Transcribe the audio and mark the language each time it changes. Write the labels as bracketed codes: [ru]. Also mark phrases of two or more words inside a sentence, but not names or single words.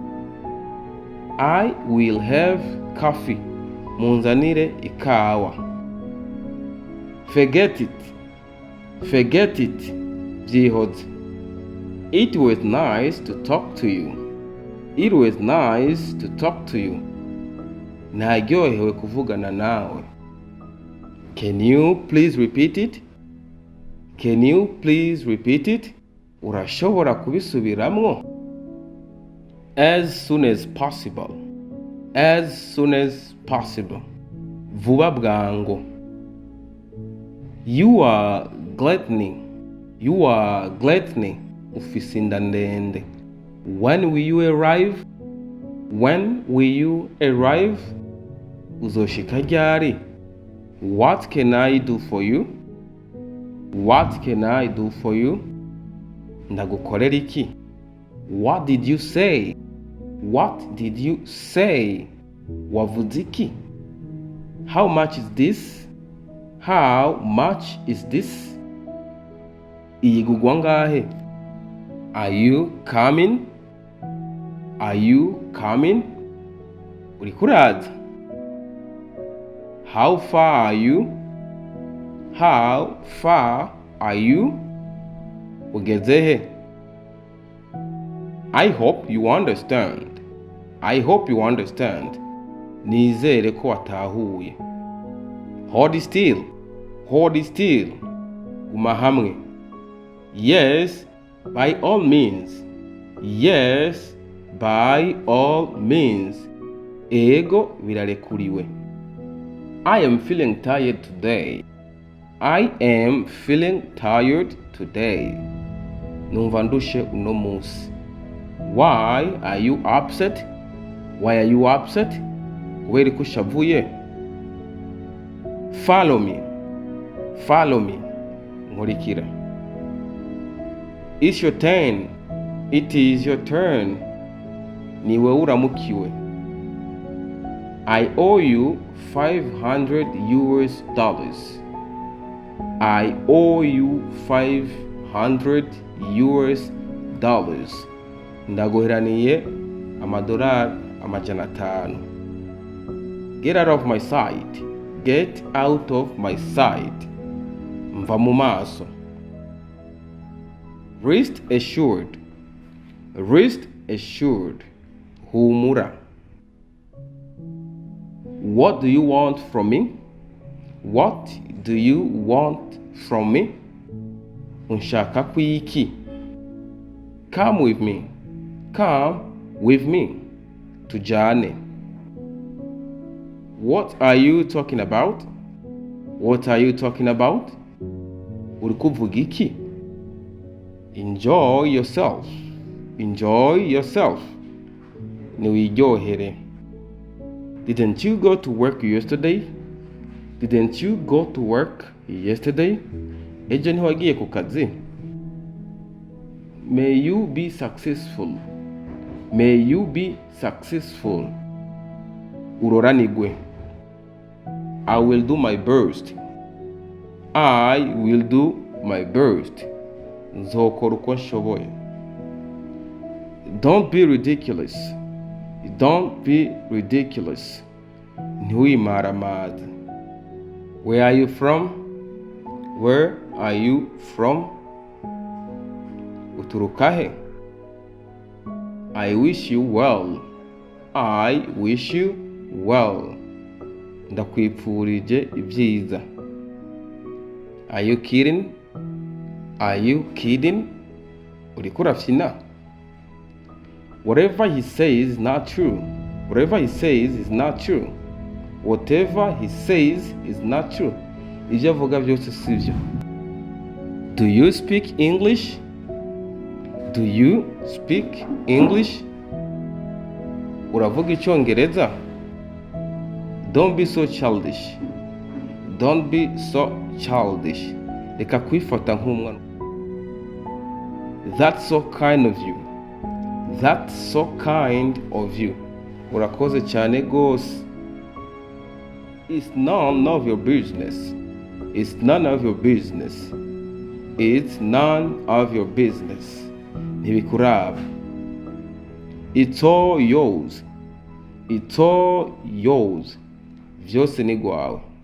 [en] I will have coffee. [rn] Munzanire ikawa. [en] Forget it. Forget it. Byihoze. It was nice to talk to you. It was nice to talk to you. [rn] Naryohewe kuvugana nawe. [en] Can you please repeat it? Can you please repeat it? [rn] Urashobora kubisubiramwo? [en] As soon as possible. As soon as possible. [rn] Vuba bwangu. [en] You are gluttony. You are gluttony. [rn] Ufise inda ndende. [en] When will you arrive? When will you arrive? [rn] Uzoshika ryari? [en] What can I do for you? What can I do for you? [rn] Ndagukorera iki? [en] What did you say? What did you say? [rn] Wavuze iki? [en] How much is this? How much is this? [rn] Iyigugwa ngahe? [en] Are you coming? Are you coming? [rn] Uriko uraza? [en] How far are you? How far are you? [rn] Ugeze he? [en] I hope you understand. I hope you understand. [rn] Nizere ko watahuye. [en] Hold still. Hold still. [rn] Guma hamwe. [en] Yes, by all means. Yes, by all means. [rn] Ego birarekuriwe. [en] I am feeling tired today. I am feeling tired today. [rn] Numva ndushe uno munsi. [en] Why are you upset? Why are you upset? [rn] Kubera ko ushavuye? [en] Follow me. Follow me. Nkurikira. It's your turn. It is your turn. [rn] Niwe uramukiwe. [en] I owe you $500. I owe you $500. [rn] Ndaguheraniye amadolari 500. [en] Get out of my sight. Get out of my sight. [rn] Mva mu maso. [en] Rest assured. Rest assured. Humura. What do you want from me? What do you want from me? [rn] Unshaka kwiki. [en] Come with me. Come with me. Tujane. What are you talking about? What are you talking about? [rn] Uri kuvuga iki? [en] Enjoy yourself. Enjoy yourself. Niwiryohere. Didn't you go to work yesterday? Didn't you go to work yesterday? [rn] Ejo ntiwagiye ku kazi? [en] May you be successful. May you be successful. Uroranigwe. I will do my best. I will do my best. [rn] Nzokora uko nshoboye. [en] Don't be ridiculous. Don't be ridiculous. Ntiwimaramaze. Where are you from? Where are you from? Uturukahe? I wish you well. I wish you well. [rn] Ndakwipfurije ibyiza. [en] Are you kidding? Are you kidding? [rn] Uriko urafyina? [en] Whatever he says is not true. Whatever he says is not true. Whatever he says is not true. [rn] Ibyo avuga byose si byo. [en] Do you speak English? Do you speak English? [rn] Uravuga Icyongereza? [en] Don't be so childish. Don't be so childish. [rn] Reka kwifata nk'umwana. [en] That's so kind of you. That's so kind of you. [rn] Urakoze cyane gose. [en] It's none of your business. It's none of your business. It's none of your business. Ntibikuraba. It's all yours. It's all yours. [rn] Vyose ni gwawe.